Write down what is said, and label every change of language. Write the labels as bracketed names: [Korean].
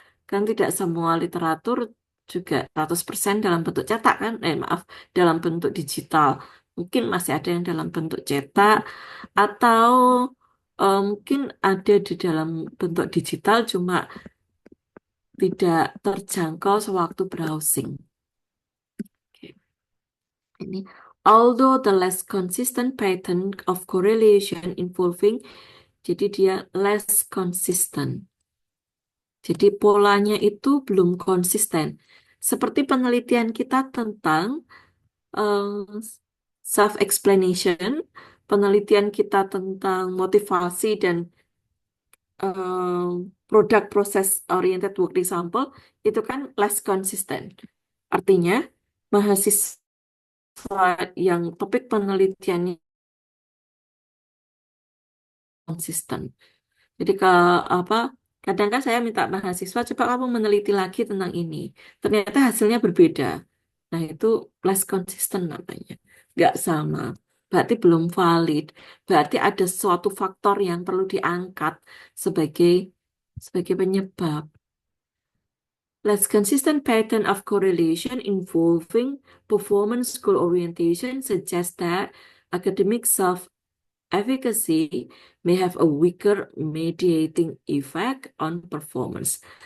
[Indonesian] Kan tidak semua literatur juga 100% dalam bentuk cetak kan? Maaf, dalam bentuk digital. Mungkin masih ada yang dalam bentuk cetak atau mungkin ada di dalam bentuk digital cuma tidak terjangkau sewaktu browsing. Oke. [English] Ini, although the less consistent pattern of correlation involving, [Indonesian] jadi dia [English] less consistent. [Indonesian] Jadi polanya itu belum konsisten. Seperti penelitian kita tentang self-explanation, penelitian kita tentang motivasi dan product process oriented work example, itu kan [English] less consistent. [Indonesian] Artinya, mahasiswa yang topik penelitiannya konsisten. Jadi kadang kan saya minta mahasiswa coba kamu meneliti lagi tentang ini. Ternyata hasilnya berbeda. Nah, itu [English] less consistent [Indonesian] namanya. Nggak sama. Berarti belum valid. Berarti ada suatu faktor yang perlu diangkat sebagai penyebab. [English] Less consistent pattern of correlation involving performance goal orientation suggests that academic self-efficacy may have a weaker mediating effect on performance.